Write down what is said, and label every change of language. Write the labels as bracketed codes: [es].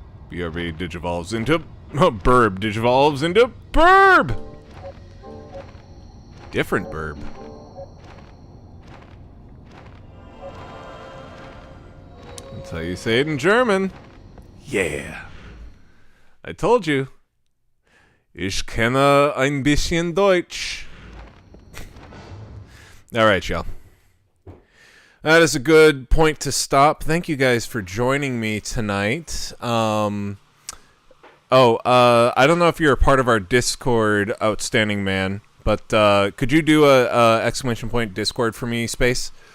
[en] BRB digivolves into Burb digivolves into Burb. Different Burb. That's how you say it in German. Yeah. I told you. [de] Ich kenne ein bisschen Deutsch. [en] Alright, y'all. That is a good point to stop. Thank you guys for joining me tonight. I don't know if you're a part of our Discord, Outstanding Man, but could you do a exclamation point Discord for me, Space?